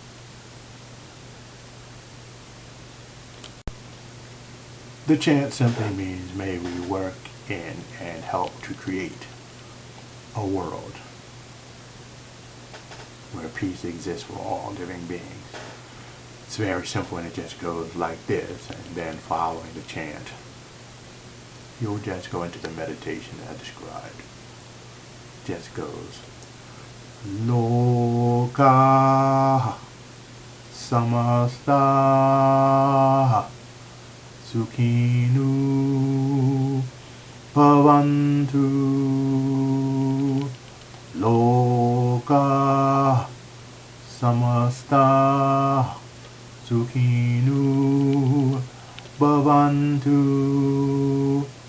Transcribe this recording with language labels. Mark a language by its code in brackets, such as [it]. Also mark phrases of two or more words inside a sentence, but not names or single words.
[en] The chant simply means, may we work in and help to create a world where peace exists for all living beings. It's very simple, and it just goes like this, and then following the chant, you'll just go into the meditation as described. It just goes, [sa] Loka samasta sukhinu bhavantu. Loka samasta sukhinu bhavantu.